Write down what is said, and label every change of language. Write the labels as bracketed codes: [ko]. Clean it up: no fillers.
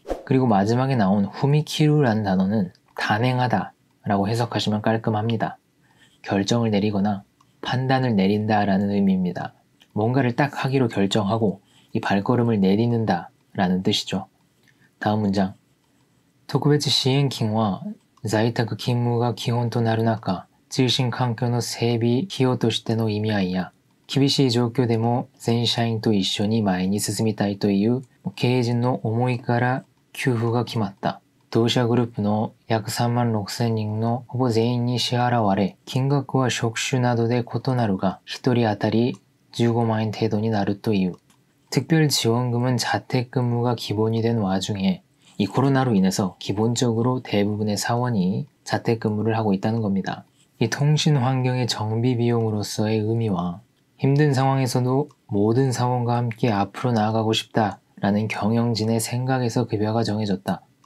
[ko] 그리고 마지막에 나온 후미키루라는 단어는 단행하다 라고 해석하시면 깔끔합니다. 결정을 내리거나 판단을 내린다 라는 의미입니다. 뭔가를 딱 하기로 결정하고 이 발걸음을 내딛는다 라는 뜻이죠. 다음 문장. [ja] 特別支援金は在宅勤務が基本となる中、通信環境の整備費用としての意味合いや、厳しい状況でも全社員と一緒に前に進みたいという経営陣の思いから給付が決まった。同社グループの約3万6千人のほぼ全員に支払われ、金額は職種などで異なるが、1人当たり15万円程度になるという。 [ko] 특별지원금은 자택근무가 기본이 된 와중에 이 코로나로 인해서 기본적으로 대부분의 사원이 자택근무를 하고 있다는 겁니다. 이 통신 환경의 정비 비용으로서의 의미와 힘든 상황에서도 모든 사원과 함께 앞으로 나아가고 싶다라는 경영진의 생각에서 급여가 정해졌다.